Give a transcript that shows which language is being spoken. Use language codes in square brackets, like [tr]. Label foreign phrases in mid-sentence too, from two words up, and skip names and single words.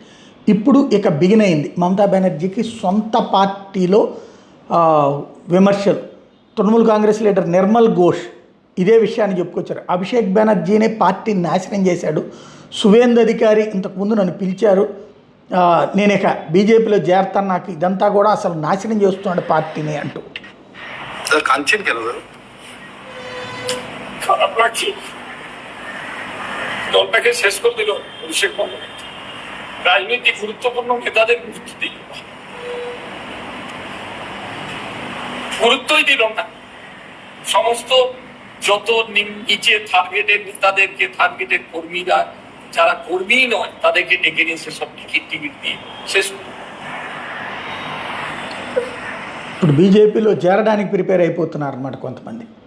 [te] ఇప్పుడు ఇక బిగిన్ అయింది మమతా బెనర్జీకి సొంత పార్టీలో విమర్శలు. తృణమూల్ కాంగ్రెస్ లీడర్ నిర్మల్ ఘోష్ ఇదే విషయాన్ని చెప్పుకొచ్చారు. అభిషేక్ బెనర్జీనే పార్టీని నాశనం చేశాడు. సువేందు అధికారి ఇంతకుముందు నన్ను పిలిచారు, నేను ఇక బీజేపీలో చేరతాను, నాకు ఇదంతా కూడా అసలు నాశనం చేస్తున్నాడు పార్టీని అంటూ. [bn] দলটাকে শেষ করে দিল অভিষেক বন্দ্যোপাধ্যায়। রাজনৈতিক গুরুত্বপূর্ণ নেতাদের গুরুত্বই দিল না। সমস্ত যত নিচে টার্গেটের নেতাদেরকে, টার্গেটের কর্মীরা যারা কর্মী নয় তাদেরকে ডেকে নিয়ে সেসব টিকিট দিয়ে শেষ। [te] ఇప్పుడు బీజేపీలో చేరడానికి ప్రిపేర్ అయిపోతున్నారు అన్నమాట కొంతమంది.